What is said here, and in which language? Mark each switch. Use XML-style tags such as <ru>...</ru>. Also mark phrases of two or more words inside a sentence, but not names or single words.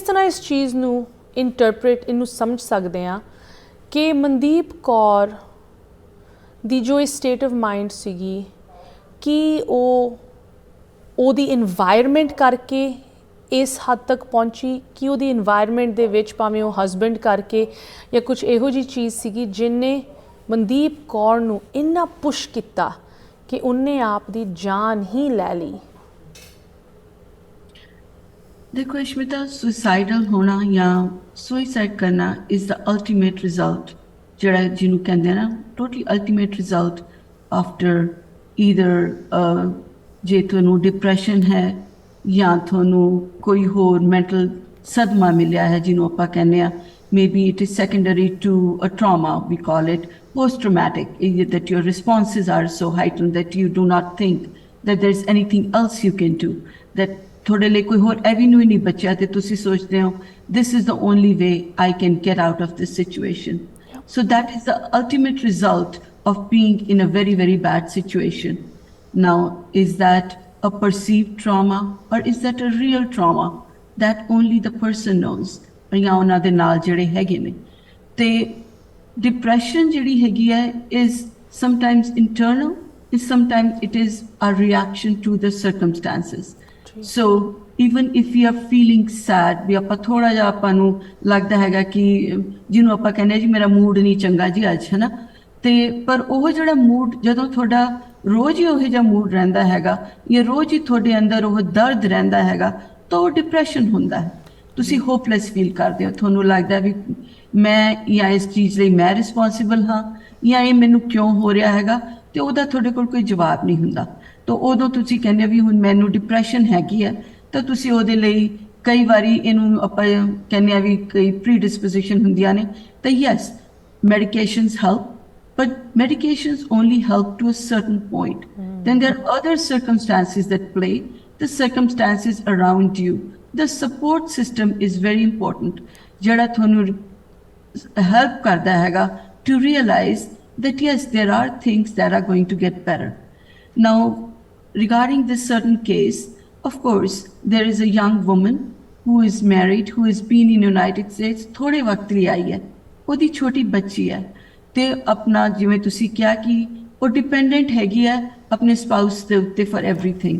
<pa>ਤਰ੍ਹਾਂ ਇਸ ਚੀਜ਼ ਨੂੰ ਇੰਟਰਪ੍ਰੇਟ, ਇਹਨੂੰ ਸਮਝ ਸਕਦੇ ਹਾਂ ਕਿ ਮਨਦੀਪ ਕੌਰ ਦੀ ਜੋ ਇਹ</pa> <en>state of mind</en> <pa>ਸੀਗੀ, ਕਿ ਉਹਦੀ ਇਨਵਾਇਰਮੈਂਟ ਕਰਕੇ ਇਸ ਹੱਦ ਤੱਕ ਪਹੁੰਚੀ, ਕਿ ਉਹਦੀ ਇਨਵਾਇਰਮੈਂਟ ਦੇ ਵਿੱਚ ਭਾਵੇਂ ਉਹ ਹਸਬੈਂਡ ਕਰਕੇ ਜਾਂ ਕੁਝ ਇਹੋ ਜਿਹੀ ਚੀਜ਼ ਸੀਗੀ ਜਿਹਨੇ ਮਨਦੀਪ ਕੌਰ ਨੂੰ ਇੰਨਾ ਪੁਸ਼ ਕੀਤਾ ਕਿ ਉਹਨੇ ਆਪ ਦੀ ਜਾਨ ਹੀ ਲੈ ਲਈ। ਦੇਖੋ ਅਸ਼ਮਿਤਾ, ਸੁਸਾਈਡਲ ਹੋਣਾ ਯਾ ਸੁਸਾਈਡ ਕਰਨਾ</pa> <en>is the ultimate result,</en> <pa>ਜੜਾ ਜਿਹਨੂੰ ਕਹਿੰਦੇ ਹੈਂ ਨਾ,</pa> <en>totally ultimate result after either</en> <pa>ਜੇ ਥੋਨੂੰ ਡਿਪਰੈਸ਼ਨ ਹੈ ਯਾ ਥੋਨੂੰ ਕੋਈ ਹੋਰ ਮੈਂਟਲ ਸਦਮਾ ਮਿਲਿਆ ਹੈ, ਜਿਹਨੂੰ ਆਪ ਕਹਿਨੇ ਹੈਂ</pa> <en>may be it is secondary to a trauma, we call it post traumatic, that your responses are so heightened that you do not think that there is anything else you can do, that</en> <pa>ਤੁਹਾਡੇ ਲਈ ਕੋਈ ਹੋਰ ਐਵੀਨਿਊ ਨਹੀਂ ਬਚਿਆ ਤੇ ਤੁਸੀਂ ਸੋਚਦੇ ਹੋ</pa> <en>this is the only way I can get out of this situation. So that is the ultimate result of being in a very, very bad situation. Now, is that a perceived trauma or is that a real trauma? That only the person knows.</en> <pa>ਜਾਂ ਉਹਨਾਂ ਦੇ ਨਾਲ ਜਿਹੜੇ ਹੈਗੇ ਨੇ। ਤੇ depression ਜਿਹੜੀ ਹੈਗੀ ਹੈ</pa> <en>is sometimes internal, is sometimes it is a reaction to the circumstances. So even if we are feeling sad,</en> <pa>ਵੀ ਆਪਾਂ ਥੋੜਾ ਜਿਹਾ ਆਪਾਂ ਨੂੰ ਲੱਗਦਾ ਹੈਗਾ ਕਿ ਜਿਹਨੂੰ ਆਪਾਂ ਕਹਿੰਦੇ ਜੀ ਮੇਰਾ ਮੂਡ ਨਹੀਂ ਚੰਗਾ ਜੀ ਅੱਜ, ਹੈ ਨਾ, ਤੇ ਪਰ ਉਹ ਜਿਹੜਾ ਮੂਡ ਜਦੋਂ ਤੁਹਾਡਾ ਰੋਜ਼ ਹੀ ਉਹੋ ਜਿਹਾ ਮੂਡ ਰਹਿੰਦਾ ਹੈਗਾ ਜਾਂ ਰੋਜ਼ ਹੀ ਤੁਹਾਡੇ ਅੰਦਰ ਉਹ ਦਰਦ ਰਹਿੰਦਾ ਹੈਗਾ ਤਾਂ ਉਹ ਡਿਪਰੈਸ਼ਨ ਹੁੰਦਾ ਹੈ। ਤੁਸੀਂ</pa> <en>hopeless feel</en> <pa>ਕਰਦੇ ਹੋ, ਤੁਹਾਨੂੰ ਲੱਗਦਾ ਵੀ ਮੈਂ ਜਾਂ ਇਸ ਚੀਜ਼ ਲਈ ਮੈਂ ਰਿਸਪੌਂਸਿਬਲ ਹਾਂ ਜਾਂ ਇਹ ਮੈਨੂੰ ਕਿਉਂ ਹੋ ਰਿਹਾ ਹੈਗਾ, ਤੇ ਉਹਦਾ ਤੁਹਾਡੇ ਕੋਲ ਕੋਈ ਜਵਾਬ ਨਹੀਂ ਹੁੰਦਾ। ਤਾਂ ਉਦੋਂ ਤੁਸੀਂ ਕਹਿੰਦੇ ਵੀ ਹੁਣ ਮੈਨੂੰ ਡਿਪਰੈਸ਼ਨ ਹੈਗੀ ਹੈ, ਤਾਂ ਤੁਸੀਂ ਉਹਦੇ ਲਈ ਕਈ ਵਾਰੀ ਇਹਨੂੰ ਆਪਾਂ ਕਹਿੰਦੇ ਆ ਵੀ ਕਈ ਪ੍ਰੀਡਿਸਪੋਜੀਸ਼ਨ ਹੁੰਦੀਆਂ ਨੇ ਤਾਂ ਯੈਸ</pa> <en>medications help but medications only help to a certain point. Then there are other circumstances that play, the circumstances around you. The support system is very important</en> <pa>ਜਿਹੜਾ ਤੁਹਾਨੂੰ help ਕਰਦਾ ਹੈਗਾ</pa> <en>to realize that yes there are things that are going to get better. Now regarding this certain case, of course there is a young woman who is married, who has been in United States</en> <pa>ਥੋੜੇ ਵਕਤ ਲਈ ਆਈ ਹੈ, ਉਹਦੀ ਛੋਟੀ ਬੱਚੀ ਹੈ ਤੇ ਆਪਣਾ ਜਿਵੇਂ ਤੁਸੀਂ ਕਿਹਾ ਕਿ ਉਹ ਡਿਪੈਂਡੈਂਟ ਹੈਗੀ ਹੈ ਆਪਣੇ ਸਪਾਊਸ ਦੇ ਉੱਤੇ</pa> <en>for everything.</en>